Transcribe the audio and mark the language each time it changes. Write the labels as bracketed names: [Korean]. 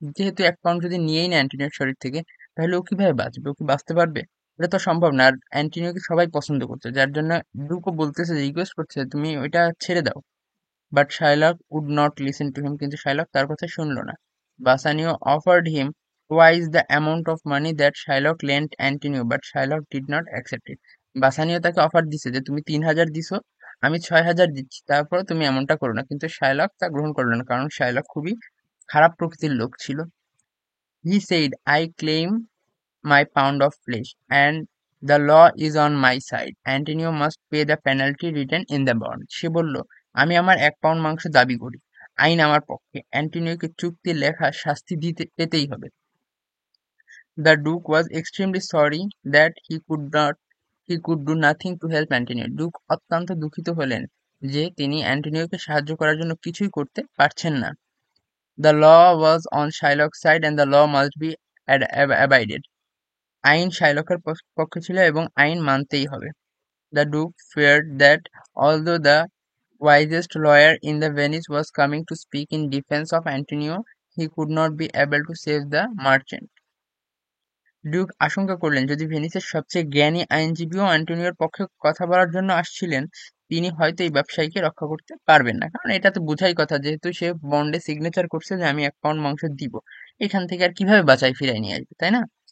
[Bangla] যেহেতু 1 পাউন্ড যদি নিয়েই না অ্যান্টনিওর শরীর থেকে, তাহলে ও কিভাবে বাঁচবে, ও কি বাঁচতে পারবে? এটা তো সম্ভব না। আর অ্যান্টনিওকে সবাই পছন্দ করছে, যার জন্য ডিউকও বলতেছে, রিকোয়েস্ট করছে, তুমি ওইটা ছেড়ে দাও। [English] but Shylock would not listen to him, [Bangla] কিন্তু শাইলক তার কথা শুনল না। [English] Bassanio offered him twice the amount of money that Shylock lent Antonio, but Shylock did not accept it. [Bangla] বাসানিও তাকে অফার দিছে যে তুমি 3,000 দিছো, আমি 6,000 দিচ্ছি, তারপর তুমি এমনটা করো না। কিন্তু শাইলক তা গ্রহণ করলো না, কারণ শাইলক খুবই খারাপ প্রকৃতির লোক ছিল। [English] He said, I claim my pound of flesh, and the law is on my side. Antonio must pay the penalty written in the bond. [Bangla] সে বলল, আমি আমার 1 পাউন্ড মাংস দাবি করি, আইন আমার পক্ষে, অ্যান্টনিওকে চুক্তির লেখা শাস্তি পেতেই হবে। [English] The Duke was extremely sorry that he could do nothing to help Antonio. [Bangla] Duke অত্যন্ত দুঃখিত হলেন যে তিনি অ্যান্টনিওকে সাহায্য করার জন্য কিছুই করতে পারছেন না। [English] The law was on Shylock's side and the law must be abided. [Bangla] আইন শাইলকের পক্ষে ছিল এবং আইন মানতেই হবে। [English] The Duke feared that although the wisest lawyer in the Venice was coming to speak in defense of Antonio, he could not be able to save the merchant. [Bangla] Duke আশঙ্কা করলেন, যদি ভেনিসের সবচেয়ে জ্ঞানী আইনজীবীও অ্যান্টোনিওর পক্ষে কথা বলার জন্য আসছিলেন, তিনি হয়তো এই ব্যবসায়ীকে রক্ষা করতে পারবেন না। কারণ এটা তো বোঝাই কথা, যেহেতু সে বন্ডে সিগনেচার করছে যে আমি 1 পাউন্ড মাংস দিব, এখান থেকে আর কিভাবে বাঁচাই ফিরাই নিয়ে আসবে, তাই না?